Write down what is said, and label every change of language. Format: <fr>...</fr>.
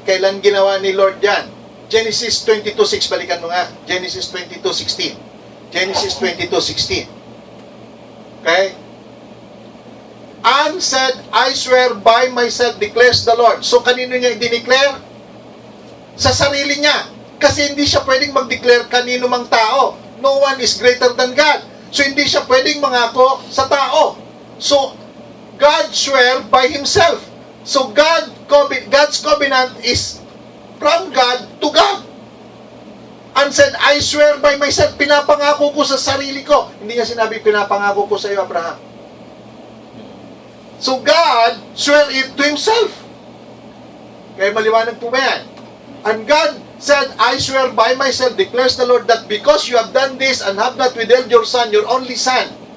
<tl>Kailan ginawa ni Lord yan? Genesis 22:6, balikan mo nga.</tl> <en>Genesis 22:16. Genesis 22:16. Okay? And said, I swear by myself, declares the Lord.</en> <tl>So, kanino niya i-declare? Sa sarili niya. Kasi hindi siya pwedeng mag-declare kanino mang tao.</tl> <en>No one is greater than God.</en> <tl>So, hindi siya pwedeng mangako sa tao.</tl> <en>So, God swear by Himself. So, God's covenant is from God to God. And said, I swear by myself,</en> <tl>pinapangako ko sa sarili ko. Hindi niya sinabi, pinapangako ko sa iyo, Abraham.</tl> <en>So, God swear it to Himself.</en> <tl>Kaya maliwanag po ba yan?</tl> <en>And God said, I swear by myself, declares the Lord, that because you have done this and have not withheld your son, your only son.</en>